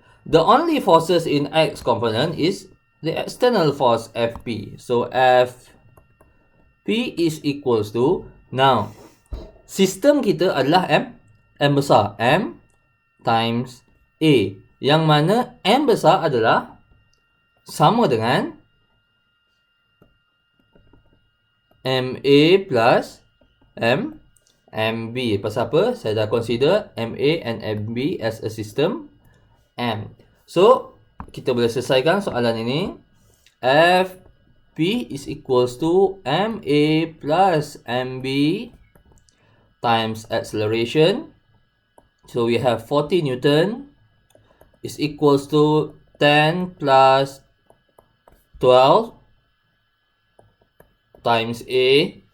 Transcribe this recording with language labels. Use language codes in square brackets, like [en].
[en] The only forces in X component is the external force Fp. So Fp is equals to, now [ms] sistem kita adalah M besar, M times A, yang mana M besar adalah sama dengan MA plus MB. Pasal apa? Saya dah [en] consider MA and MB as a system M. [ms] So kita boleh selesaikan soalan ini. [en] Fp is equals to Ma plus MB times acceleration. So we have 40 Newton is equals to 10 plus 12 times A.